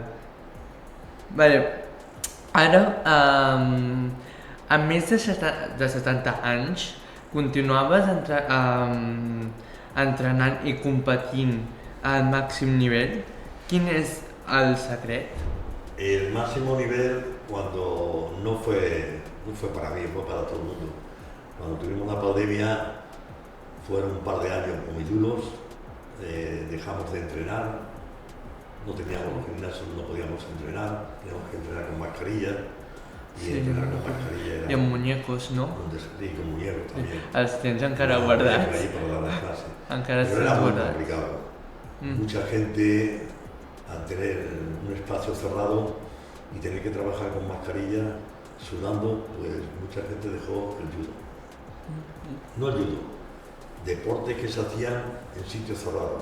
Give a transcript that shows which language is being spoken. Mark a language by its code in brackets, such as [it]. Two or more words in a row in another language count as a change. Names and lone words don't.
[ca] Vale, ara, amb més de 70 anys, continuaves entrenant i competint al màxim nivell. Quin és el secret? [es] El máximo nivel cuando no fue para mí, fue para todo el mundo. Cuando tuvimos la pandemia fueron un par de años muy duros, dejamos de entrenar, no teníamos los gimnasios, no podíamos entrenar, teníamos que entrenar con mascarilla y Sí, entrenar con mascarilla era [ca] I amb muñecos, no? [es] y con muñecos también. [ca] Els tens encara [es] No, [ca] guardats? [es] ahí para dar las clases. [ca] Encara els [es] Pero [ca] tens [es] era muy [ca] guardats? [es] complicado. Mm. Mucha gente, al tener un espacio cerrado y tener que trabajar con mascarilla, sudando, pues mucha gente dejó el judo. No el judo, deportes que se hacían en sitios cerrados.